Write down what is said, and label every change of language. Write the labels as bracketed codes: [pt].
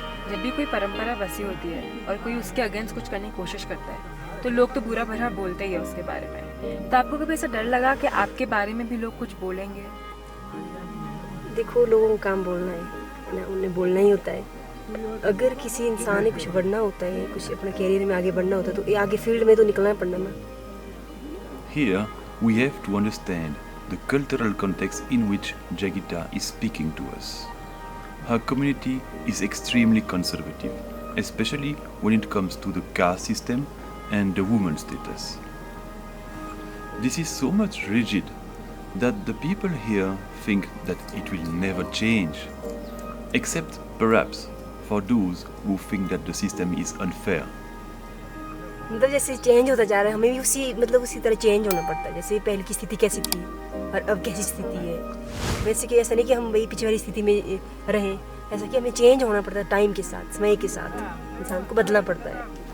[hi] जब भी कोई परंपरा बसी होती है और कोई उसके अगेंस्ट कुछ करने की कोशिश करता है तो लोग तो बुरा भला बोलते ही है उसके बारे में। तो आपको कभी ऐसा डर लगा कि आपके बारे में भी लोग कुछ बोलेंगे? देखो, लोगों को काम बोलना है ना, उन्हें बोलना ही होता है। अगर किसी इंसान ने कुछ बढ़ना होता है, कुछ अपने कैरियर में आगे बढ़ना होता है तो आगे फील्ड में तो निकलना पड़ना ना। [en] Here, we have to understand the cultural context in which Jagita is speaking to us. Her community is extremely conservative, especially when it comes to the caste system and the woman status. This is so much rigid that the people here think that it will never change, except perhaps for those who think that the system is unfair. [hi] मतलब जैसे change होता जा रहा है, हमें भी उसी तरह चेंज होना पड़ता है। जैसे पहले की स्थिति कैसी थी और अब कैसी स्थिति है, वैसे कि ऐसा नहीं कि हम वही पिछले वाली स्थिति में रहें, ऐसा कि हमें चेंज होना पड़ता है टाइम के साथ, समय के साथ इंसान को बदलना पड़ता है।